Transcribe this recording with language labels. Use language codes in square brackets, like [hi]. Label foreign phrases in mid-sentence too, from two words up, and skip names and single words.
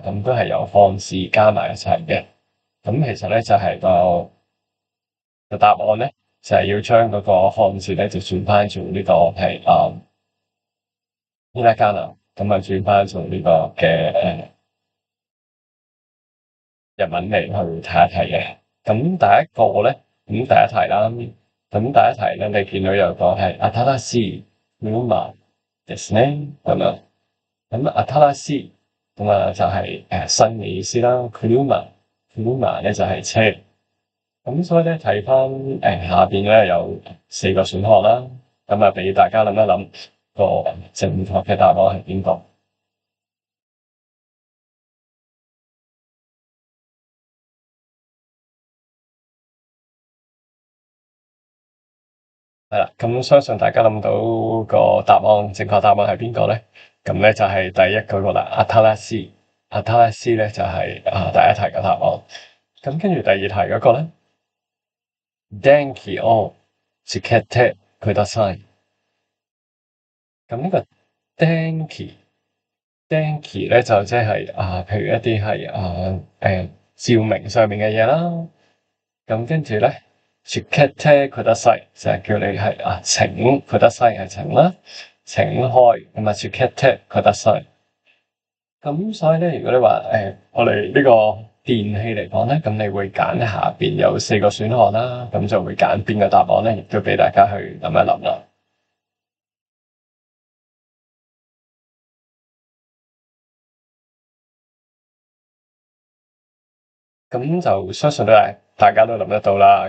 [yue] 咁都係有漢字加埋一齊嘅。咁其實咧就係個答案咧，就係要將嗰個漢字咧就轉翻做呢個係呢一間啊。咁啊轉翻做呢個嘅日文嚟去睇一睇嘅。咁第一個咧，咁第一題啦。咁第一題咧，你見到有個係 [ja] 新しい車ですね [yue] 咁樣。咁新しい咁就係新嘅意思啦。車咧就係車。咁所以咧睇翻下邊咧有4個選項啦。咁啊俾大家諗一諗個正確嘅答案係邊個？係啦，咁相信大家諗到個答案，正確答案係邊個咧？咁咧就係第一嗰個啦，新しい。新しい咧就係、第一題嘅答案。咁跟住第二題嗰個咧， [ja] 電気をつけてください。 [yue] 咁呢個電気咧就即係譬如一啲係照明上面嘅嘢啦。咁跟住咧， [ja] つけてください [yue] 就係叫你係請ください係請啦，請開咁 [ja] つけてください。 [yue] 咁所以咧，如果你話我哋呢個電器嚟講咧，咁你會揀下邊有4個選項啦，咁就會揀邊個答案咧，亦都俾大家去諗一諗啦。咁就相信都係大家都諗得到啦。